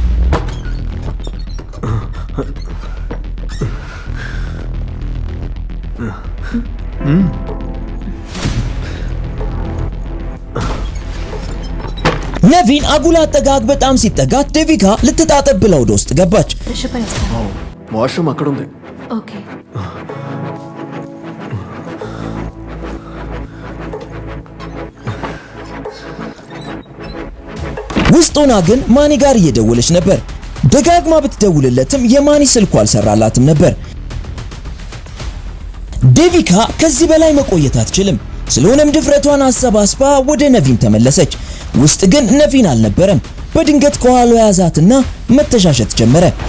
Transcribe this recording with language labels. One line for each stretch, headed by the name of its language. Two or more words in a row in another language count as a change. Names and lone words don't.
Amharic: ነቪን አጉል አጠጋግ በጣም ሲጠጋት ዴቪካ ልትጣጠብ ብላ ወደ ውስጥ ገባች።
Telugu: ዋሽሩም అక్కడ ఉంది. ఓకే.
Amharic: ውስጥ ሆና ግን ማኒ ጋር እየደወለች ነበር። ደጋግማ ብትደውልለትም የማኒ ስልኩ አልሰራላትም ነበር። ዴቪካ ከዚህ በላይ መቆየት አትችልም። ስለሆነም ድፍረቷን አሰባስባ ወደ ነቪን ተመለሰች። ውስጥ ግን ነቪን አልነበረም። በድንገት ከኋላው ያዛትና መተሻሸት ጀመረ።